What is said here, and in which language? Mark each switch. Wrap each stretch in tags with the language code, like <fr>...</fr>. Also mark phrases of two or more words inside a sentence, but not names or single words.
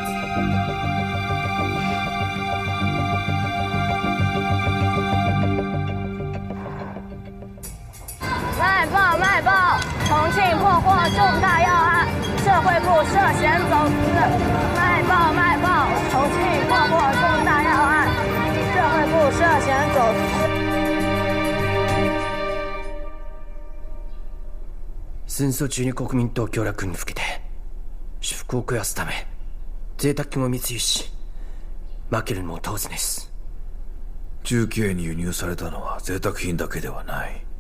<zh>卖报！重庆破获重大要案，社会部涉嫌走私。卖报！重庆破获重大要案，社会部涉嫌走私。</zh> <ja>戦争中に国民と協力に向けて私腹を肥やすため贅沢品を密輸し負けるのも当然です。重慶に輸入されたのは贅沢品だけではない。</ja>